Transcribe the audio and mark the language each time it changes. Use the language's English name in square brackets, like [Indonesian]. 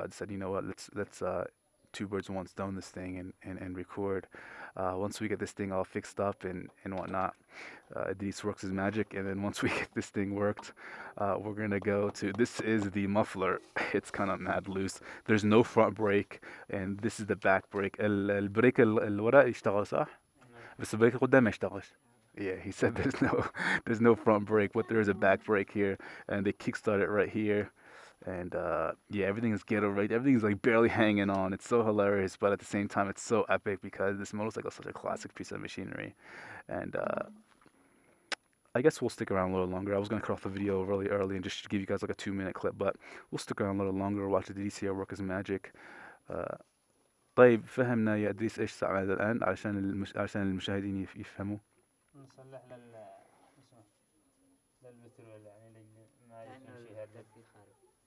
[English] So I said, you know what, let's two birds, one stone this thing and record. Once we get this thing all fixed up and whatnot, Aditi works his magic, and then once we get this thing worked, we're gonna go to. This is the muffler. It's kind of mad loose. There's no front brake, and this is the back brake. [Arabic] البريك الوراء يشتغل صح؟ بس البريك القدام ما يشتغلش. [English] Yeah, he said there's no front brake, but there is a back brake here, and they kickstart it right here. And yeah, everything is ghetto right. Everything's like barely hanging on. It's so hilarious, but at the same time, it's so epic because this motorcycle is such a classic piece of machinery. And I guess we'll stick around a little longer. I was gonna cut off the video really early and just give you guys like a 2-minute clip, but we'll stick around a little longer. Watch the DCR work his magic. [Arabic] طيب فهمنا يا إدريس إيش ساعد الآن عشان المشاهدين يفهموا. نصلح للبترول يعني ما يمشي هذا في خارج.